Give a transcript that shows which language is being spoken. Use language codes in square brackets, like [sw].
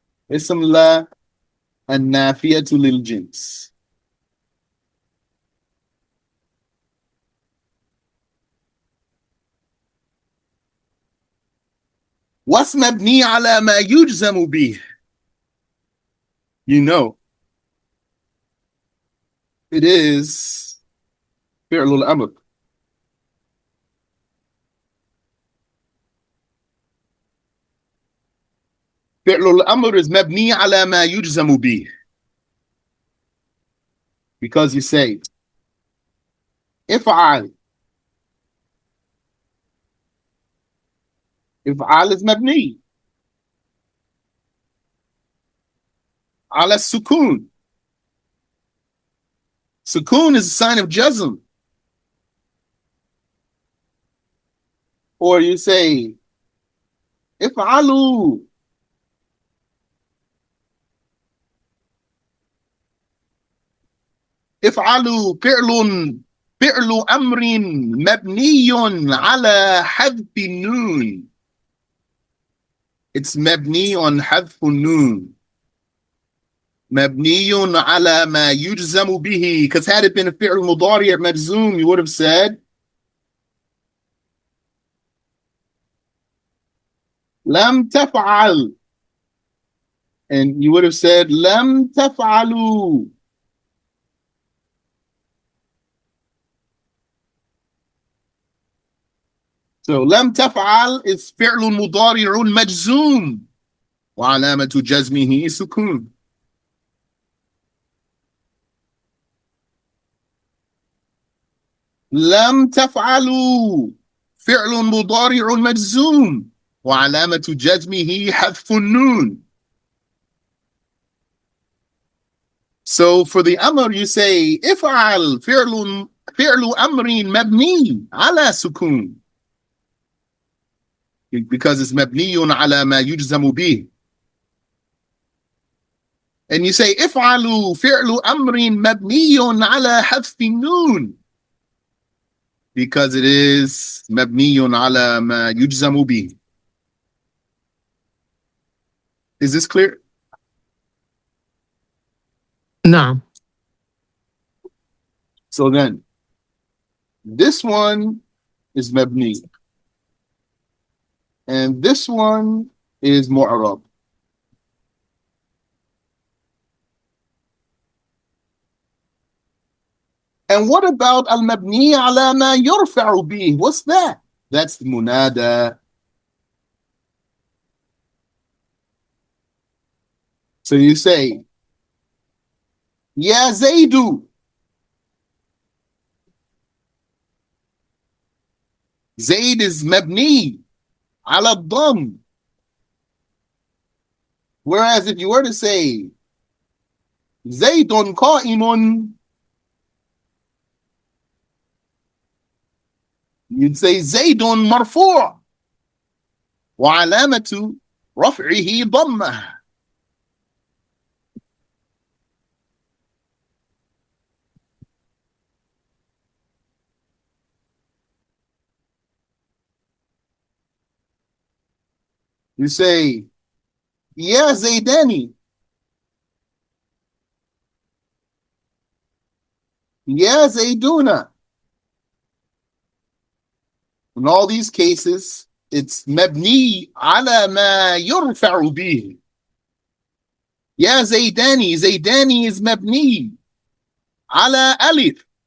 [ar] اسم لا النافية للجنس. [en] What's [ar] مبني على ما يجزم به? [en] You know. It is [ar] فعل الأمر. فعل الأمر [en] is [ar] مبني على ما يجزم به. [en] Because you say [ar] افعل. افعل is مبني على السكون. [en] Sukun is a sign of jazm. Or you say [ar] افعلوا. افعلوا فعل أمر مبني على حذف النون. [en] It's [ar] مبني [en] on [ar] حذف النون. مبني على ما يجزم به. [en] Because had it been a [ar] فعل مضارع مجزوم, [en] you would have said [ar] لم تفعل. [en] And you would have said [ar] لم تفعلوا. [en] So [ar] لم تفعل [en] is [ar] فعل مضارع مجزوم وعلامة جزمه سكون. لم تفعلوا فعل مضارع مجزوم وعلامة جزمه حذف النون. [en] So for the amr you say [ar] افعل فعل أمر مبني على سكون. [en] Because it's [ar] مبني على ما يجزم به. [en] And you say [ar] افعلوا فعل أمر مبني على حذف النون. [en] Because it is [ar] مبني على ما يجزم به. [en] Is this clear? [ar] نعم. [en] So then, this one is [ar] مبني. [en] And this one is [ar] معرب. [en] And what about [ar] المبني على ما يرفع به? [en] What's that? That's the munada. So you say, [ar] يا زيد. Zaid is مبني على الضم. [en] Whereas if you were to say [ar] زيد قائم, [en] you'd say [ar] زيد مرفوع وعلامة رفعه ضمة. [en] You say [ar] يا زيداني. يا زيدون. [en] In all these cases, it's [ar] مبني على ما يرفع به. يا زيداني. زيداني is مبني على ألف.